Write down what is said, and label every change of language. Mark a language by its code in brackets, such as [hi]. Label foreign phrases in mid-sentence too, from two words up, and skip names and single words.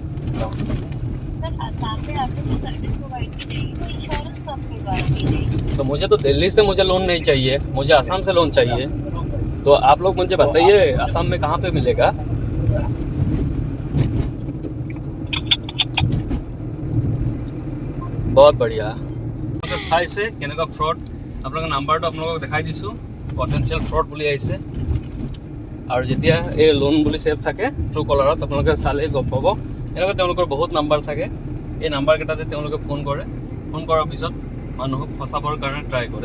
[hi] तो मुझे तो दिल्ली से मुझे लोन नहीं चाहिए, मुझे आसाम से लोन चाहिए। तो आप लोग मुझे बताइए आसाम में कहाँ पे मिलेगा? बहुत बढ़िया। [as] চাইছে কেনেকুৱা ফ্ৰড, আপোনালোকৰ নাম্বাৰটো আপোনালোকক দেখাই দিছোঁ। [en] potential fraud [as] বুলি আহিছে, আৰু যেতিয়া এই লোন বুলি ছেভ থাকে ট্ৰু কলাৰত, আপোনালোকে চালেই গম পাব। এনেকুৱা তেওঁলোকৰ বহুত নাম্বাৰ থাকে, এই নাম্বাৰকেইটাতে তেওঁলোকে ফোন কৰে। ফোন কৰাৰ পিছত মানুহক ফচাবৰ কাৰণে ট্ৰাই কৰে।